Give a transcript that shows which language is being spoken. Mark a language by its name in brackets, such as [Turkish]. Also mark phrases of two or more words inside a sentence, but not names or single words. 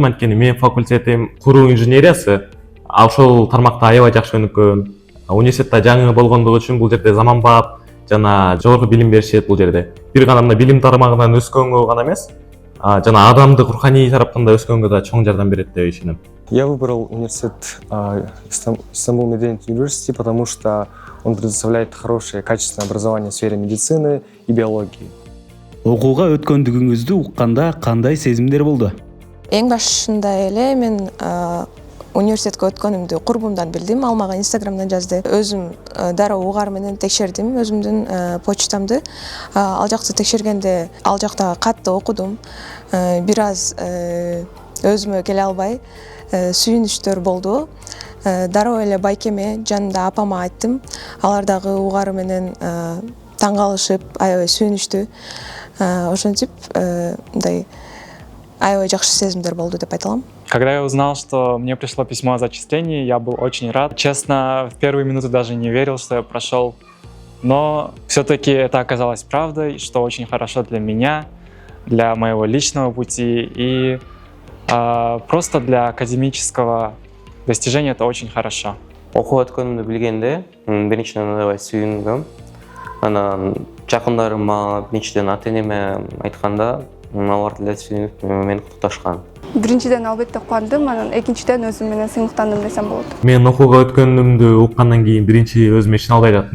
[Kyrgyz] Анткени менин факультетим куруу инженериясы. Ошол тармакта аябай жакшы өнүккөн. Университетте жаңы болгондугу үчүн бул жерде заманбап жана жогорку билим беришет бул жерде. Бир гана мына билим тармагынан өскөнгө гана эмес, жана адамдык руханий тараптан да өскөнгө да чоң жардам берет деп ишенем. [Russian] Я выбрал университет Istanbul Medeniyet University, потому что он предоставляет хорошее, качественное образование в сфере медицины и биологии. [Kyrgyz] Окууга өткөндүгүңүздү укканда кандай сезимдер болду? Эң башында эле мен университетке өткөнүмдү курбумдан билдим. Ал мага Инстаграмдан жазды. Өзүм дароо угар менен текшердим өзүмдүн почтамды. Ал жакта текшергенде ал жакта катты окудум. Бир аз өзүмө келе албай сүйүнүчтөр болду. Дароо эле байкеме жанымда апама айттым. Алар дагы угары менен таң калышып, аябай сүйүнүчтү. Ошентип мындай аябай жакшы сезимдер болду деп айта алам. [Russian] Когда я узнал, что мне пришло письмо о зачислении, я был очень рад. Честно, в первые минуты даже не верил, что я прошел. но все-таки это оказалось правдой, что очень хорошо для меня, для моего личного пути и просто для академического достижения это очень хорошо. [Kyrgyz] Окуп өткөнүмдү билгенде биринчиден аябай сүйүндүм. Анан жакындарыма, биринчиден ата-энеме айтканда, алар деле сүйүнүп мени куттукташкан. Биринчиден албетте кубандым, анан экинчиден өзүм менен сыймыктандым десем болот. Мен окууга өткөнүмдү уккандан кийин биринчи өзүм ишин албай жаттым.